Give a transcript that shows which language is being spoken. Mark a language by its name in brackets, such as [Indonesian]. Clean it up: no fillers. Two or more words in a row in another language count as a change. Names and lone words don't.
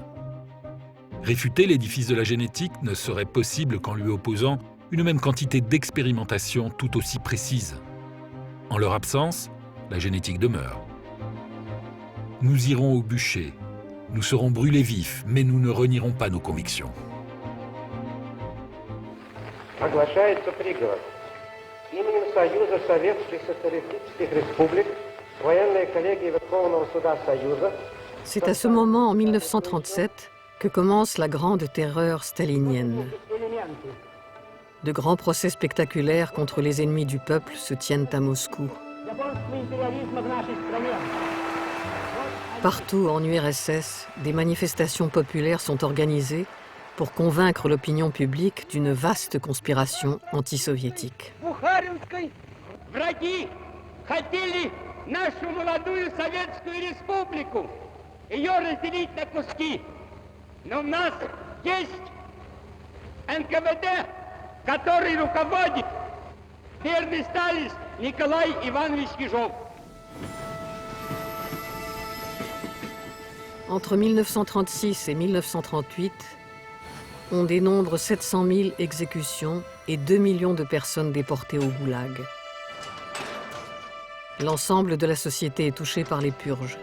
[French] Réfuter l'édifice de la génétique ne serait possible qu'en lui opposant une même quantité d'expérimentations tout aussi précises. En leur absence, la génétique demeure. Nous irons au bûcher, nous serons brûlés vifs, mais nous ne renierons pas nos convictions. [Russian] Оглашается приговор. Именем Союза Советских Социалистических Республик, военная коллегия Верховного Суда Союза. [French] C'est à ce moment, en 1937, que commence la grande terreur stalinienne. De grands procès spectaculaires contre les ennemis du peuple se tiennent à Moscou. Partout en URSS, des manifestations populaires sont organisées pour convaincre l'opinion publique d'une vaste conspiration anti-soviétique. [Russian] Бухаринской враги хотели нашу молодую Советскую Республику, ее разделить на куски. Но у нас есть НКВД, который руководит верный сталин Николай Иванович Ежов. [French] Entre 1936 et 1938, on dénombre 700 000 exécutions et 2 millions de personnes déportées au goulag. L'ensemble de la société est touché par les purges.